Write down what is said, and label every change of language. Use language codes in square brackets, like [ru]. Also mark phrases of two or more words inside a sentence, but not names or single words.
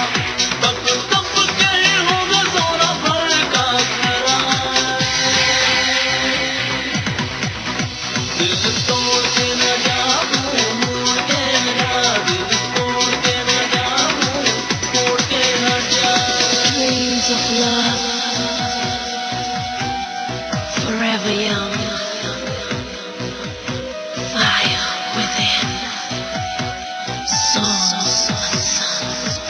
[hi] तब तब के होगा सोना भर का खरा, दिल तोड़ के न जा मोड़ के न जा, दिल तोड़ के न जा मोड़ के न जा। [en] Dreams of love forever young, fire within, songs unsung.